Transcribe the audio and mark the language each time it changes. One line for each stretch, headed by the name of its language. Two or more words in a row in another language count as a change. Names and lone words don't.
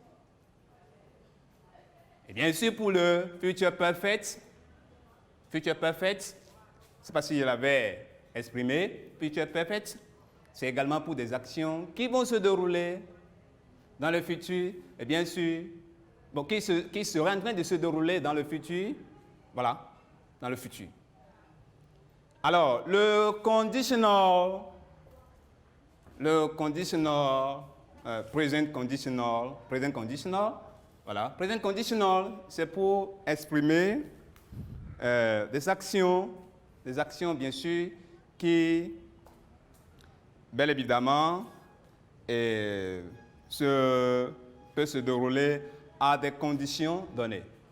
French: Et bien sûr, pour le
English: future perfect,
French: je ne sais pas si je l'avais exprimé,
English: future perfect,
French: c'est également pour des actions qui vont se dérouler dans le futur, et bien sûr, bon, qui seraient en train de se dérouler dans le futur, voilà, dans le futur. Alors, le conditional,
English: present conditional,
French: voilà,
English: present conditional,
French: c'est pour exprimer des actions bien sûr, qui, bel évidemment, peuvent se dérouler à des conditions données.